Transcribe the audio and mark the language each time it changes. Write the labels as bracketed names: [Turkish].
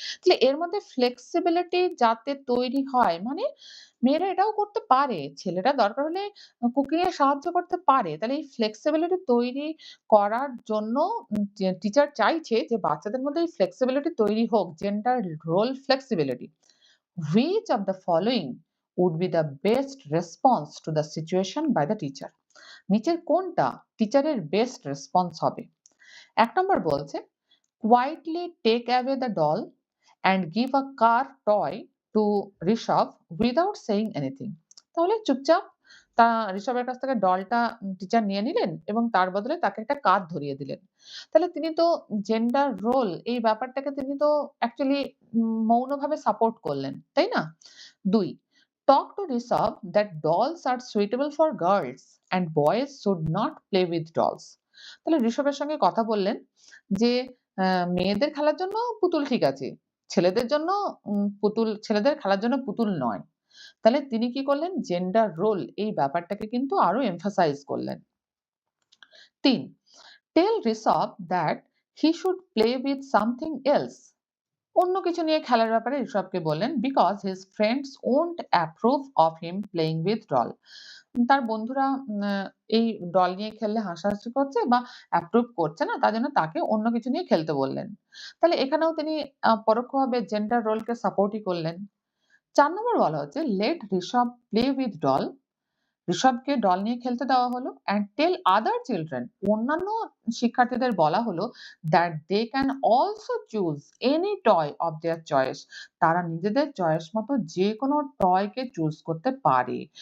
[Bangla] তাহলে এর মধ্যে ফ্লেক্সিবিলিটি যাতে তৈরি হয় মানে মেয়েরা এটাও করতে পারে। ছেলেরা দরকার হলে কুকিং এ সাহায্য করতে পারে। তাহলে এই ফ্লেক্সিবিলিটি তৈরি করার জন্য যে টিচার চাইছে যে বাচ্চাদের মধ্যে এই ফ্লেক্সিবিলিটি তৈরি হোক, gender role flexibility. [English] Which of the following would be the best response to the situation by the teacher? [Bangla] নিচের কোনটা টিচারের বেস্ট রেসপন্স হবে? ১ নম্বর বলছে [English] quietly take away the doll and give a car toy to Rishabh without saying anything [Bangla] তাহলে চুপচাপ ঋষভের কাছ থেকে ডলটা teacher নিয়ে নিলেন এবং তার বদলে তাকে একটা কার ধরিয়ে দিলেন। তাহলে তিনি তো জেন্ডার রোল এই ব্যাপারটাকে তিনি তো অ্যাকচুয়ালি মৌনভাবে সাপোর্ট করলেন, তাই না? [English] ২ Talk to Rishabh that dolls are suitable for girls and boys should not play with dolls. [Bangla] তাহলে ঋষভের সঙ্গে কথা বললেন যে মেয়েদের খেলার জন্য পুতুল ঠিক আছে। ছেলেদের জন্য ছেলেদের খেলার জন্য পুতুল নয়। তাহলে তিনি কি করলেন? জেন্ডার রোল এই ব্যাপারটাকে কিন্তু আরো এমফাসাইজ করলেন। [English] ৩ Tell Rishabh that he should play with something else. [Bangla] অন্য কিছু নিয়ে খেলার ব্যাপারে ঋষভকে বললেন [English] because his friends won't approve of him playing with doll. [Bangla] তার বন্ধুরা এই ডল নিয়ে খেললে হাসাহাসি করছে বা অ্যাপ্রুভ করছে না তার জন্য তাকে অন্য কিছু নিয়ে খেলতে বললেন। তাহলে এখানেও তিনি পরোক্ষভাবে জেন্ডার রোলকে সাপোর্টই করলেন। ৪ নম্বর বলা হচ্ছে [English] let Rishabh play with doll [Bangla] ঋষভকে doll নিয়ে খেলতে দেওয়া হলো [English] and tell other children, [Bangla] অন্যান্য শিক্ষার্থীদের বলা হলো [English] that they can also choose any toy of their choice, [Bangla] তারা নিজেদের চয়েস মতো যে কোনো টয়কে চুজ করতে পারে।